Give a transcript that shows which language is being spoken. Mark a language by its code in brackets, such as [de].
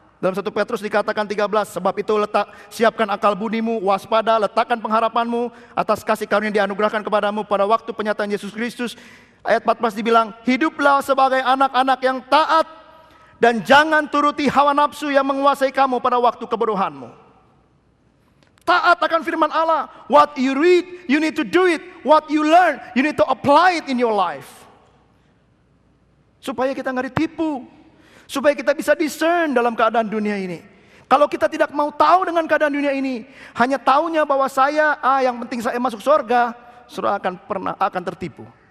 [id] Dalam 1 Petrus dikatakan 13, sebab itu siapkan akal budimu, waspada, letakkan pengharapanmu atas kasih karunia yang dianugerahkan kepadamu pada waktu penyataan Yesus Kristus. Ayat 14 dibilang, hiduplah sebagai anak-anak yang taat dan jangan turuti hawa nafsu yang menguasai kamu pada waktu kebodohanmu. Taat akan firman Allah. [en] What you read, you need to do it. What you learn, you need to apply it in your life. [id] Supaya kita nggak ditipu. Supaya kita bisa discern dalam keadaan dunia ini. Kalau kita tidak mau tahu dengan keadaan dunia ini, hanya taunya bahwa saya, yang penting saya masuk surga, saudara akan tertipu.